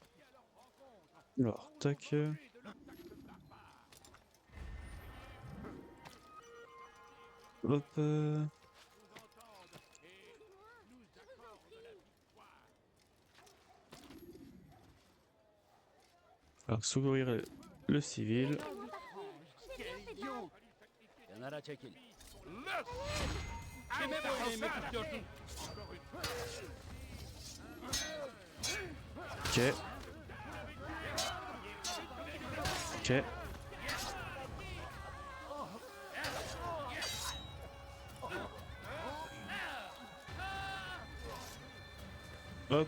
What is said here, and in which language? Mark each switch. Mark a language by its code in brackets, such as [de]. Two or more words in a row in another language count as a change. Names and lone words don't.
[fr] Alors, tac. Hop. Alors, secourir le civil. [tr] Kenara çekil. Kime böyle yemek istiyorsun? [fr] Ok. Ok. Hop.